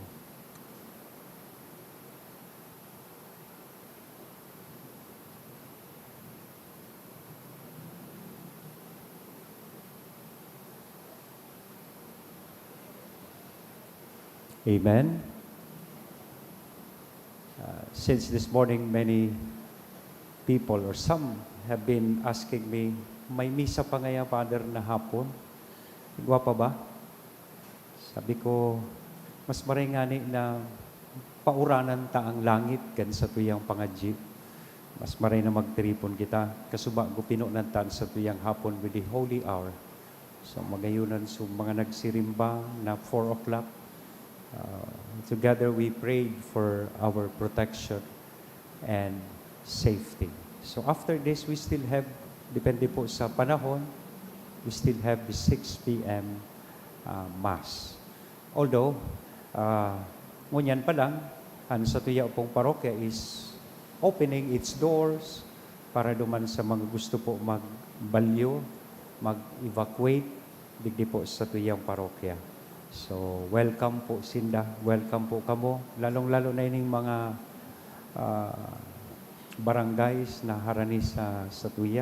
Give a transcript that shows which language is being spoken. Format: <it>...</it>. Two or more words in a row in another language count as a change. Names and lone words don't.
<en>Amen. Since this morning, many people or some have been asking me,</en> <bik>may misa pa ngaya, Father, na hapon? Igwa pa ba? Sabi ko, mas maringani na pauranan ta ang langit kan sa tuyang pangadji. Mas maray na magtripon kita. Kasuba ko pinunan sa tuyang hapon</bik> <en>with the holy hour.</en> <bik>So magayunan so mga nagsirimba na 4 o'clock.</bik> <en>Together we prayed for our protection and safety. So after this, we still have,</en> <bik>depende po sa panahon,</bik> <en>we still have the 6 p.m. Mass. Although,</en> <bik>ngunyan pa lang, sa tuya pong parokya</bik> <en>is opening its doors</en> <bik>para duman sa mga gusto po magbalyo, mag-evacuate, digdi po sa tuyang parokya. So, welcome po Sinda, welcome po kamo, lalong-lalo na ining mga barangays na harani sa tuya.</bik>